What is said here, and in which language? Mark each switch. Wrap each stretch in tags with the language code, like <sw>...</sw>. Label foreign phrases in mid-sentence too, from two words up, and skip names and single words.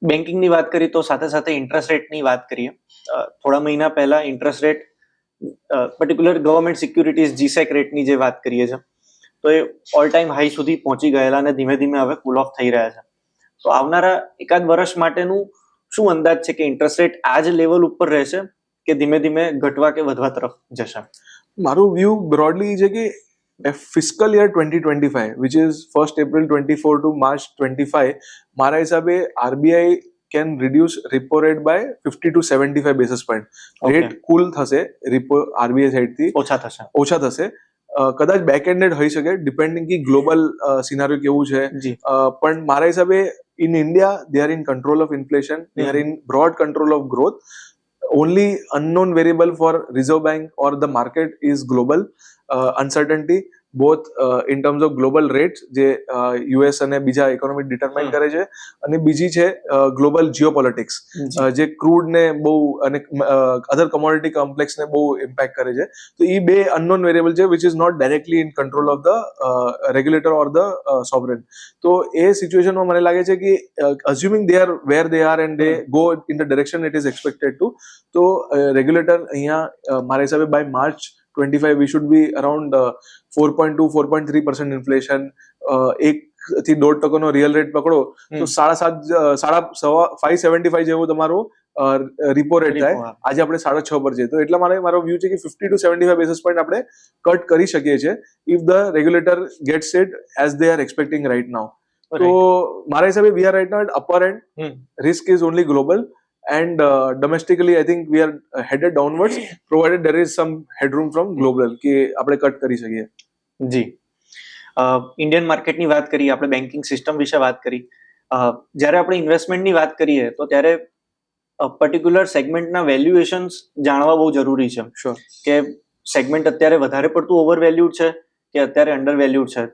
<gu>બેન્કિંગની વાત કરી તો સાથે સાથે ઇન્ટરેસ્ટ રેટની વાત કરીએ. થોડા મહિના પહેલા</gu> <en>interest rate particular government securities</en> <gu>જીસેક રેટની જે વાત કરીએ છીએ તો એ</gu> <en>all time high</en> <gu>સુધી પહોંચી ગયેલા અને ધીમે ધીમે હવે</gu> <en>cool off</en> <gu>થઈ રહ્યા છે. તો આવનારા એકાદ વર્ષ માટેનું શું અંદાજ છે કે</gu> <en>interest rate</en> <gu>આ જ લેવલ ઉપર રહેશે કે ધીમે ધીમે ઘટવા કે વધવા તરફ જશે?</gu> <en>મારું view broadly છે કે fiscal year 2025 which is 1st April 24 to March 25</en> <gu>મારા હિસાબે</gu> <en>આરબીઆઈ can reduce repo rate by 50 to 75 basis point. rate cool</en> <gu>થશે repo આરબીઆઈ સાઈડ થી ઓછા થશે. કદાચ</gu> <en>back ended</en> <gu>હોઈ શકે ડિપેન્ડિંગ કે</gu> <en>global scenario</en> <gu>કેવું છે. પણ મારા હિસાબે</gu> <en>in India they are in control of inflation, they are in broad control of growth. Only unknown variable for Reserve Bank or the market is global uncertainty, both in terms of global rates</en> <gu>જે યુએસ અને બીજા</gu> <en>economy determine</en> <gu>કરે છે, અને બીજી છે</gu> <en>global geopolitics</en> <gu>જે ક્રૂડ ને બહુ અને</gu> <en>other commodity complex</en> <gu>ને બહુ ઇમ્પેક્ટ કરે છે. તો એ બે</gu> <en>unknown variable છે which is not directly in control of the regulator or the sovereign.</en> <gu>તો એ સિચ્યુએશનમાં મને લાગે છે કે</gu> <en>assuming they are where they are and they go in the direction it is expected to,</en> <gu>તો રેગ્યુલેટર અહીંયા મારા હિસાબે</gu> <en>by March 25 we should be around 4.2-4.3% ઇન્ફ્લેશન.</en> <gu>1% નો</gu> <en>real rate</en> <gu>પકડો તો 5.75 જેવો તમારો</gu> <en>repo rate</en> <gu>થાય. આજે આપણે 6.5 પર છે, તો એટલા મારો વ્યૂ છે કે</gu> <en>50 to 75 basis point</en> <gu>આપણે કટ કરી શકીએ છીએ</gu> <en>if the regulator gets it as they are expecting right now.</en> <gu>તો મારા હિસાબે</gu> <en>we are right now at upper end, risk is only global. And domestically, I think we are headed downwards, provided there is some headroom from global</en> <gu>કે આપણે કટ કરી શકીએ. જી, ઇન્ડિયન માર્કેટની વાત કરી, આપણે</gu> <en>banking system</en> <gu>વિશે વાત કરી. જ્યારે આપણે ઇન્વેસ્ટમેન્ટની વાત કરીએ તો ત્યારે પર્ટિક્યુલર સેગમેન્ટના વેલ્યુએશન્સ જાણવા બહુ જરૂરી છે. કે સેગમેન્ટ અત્યારે વધારે પડતું</gu> <en>over valued</en> <gu>છે કે અત્યારે</gu> <en>under valued</en> <gu>છે.</gu>